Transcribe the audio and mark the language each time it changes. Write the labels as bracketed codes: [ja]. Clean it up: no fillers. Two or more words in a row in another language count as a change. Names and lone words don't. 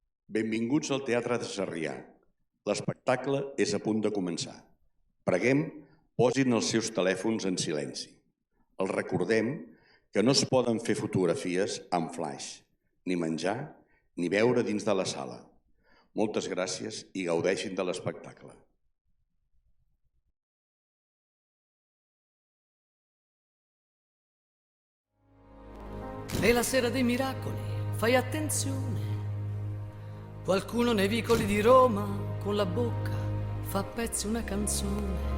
[ca] Benvinguts al Teatre de Sarrià. L'espectacle és a punt de començar. Preguem, posin els seus telèfons en silenci. Els recordem que no es poden fer fotografies amb flaix, ni menjar, ni beure dins de la sala. Moltes gràcies i gaudeixin de l'espectacle. [it] È la sera dei miracoli, fai attenzione. Qualcuno nei vicoli di Roma con la bocca fa a pezzi una canzone.